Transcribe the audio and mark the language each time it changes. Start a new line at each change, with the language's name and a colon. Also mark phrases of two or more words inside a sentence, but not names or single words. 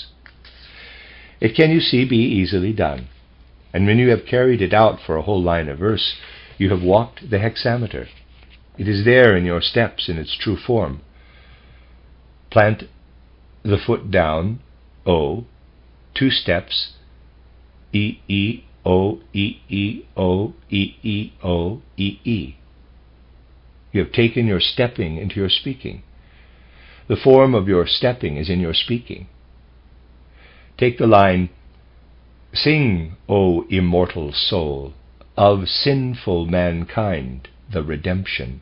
English: It can, you see, be easily done. And when you have carried it out for a whole line of verse, you have walked the hexameter. It is there in your steps in its true form. Plant the foot down, O, 2 steps, E, E, O, E, E, O, E, E, O, E, E. You have taken your stepping into your speaking. The form of your stepping is in your speaking. Take the line, "Sing, O immortal soul, of sinful mankind the redemption."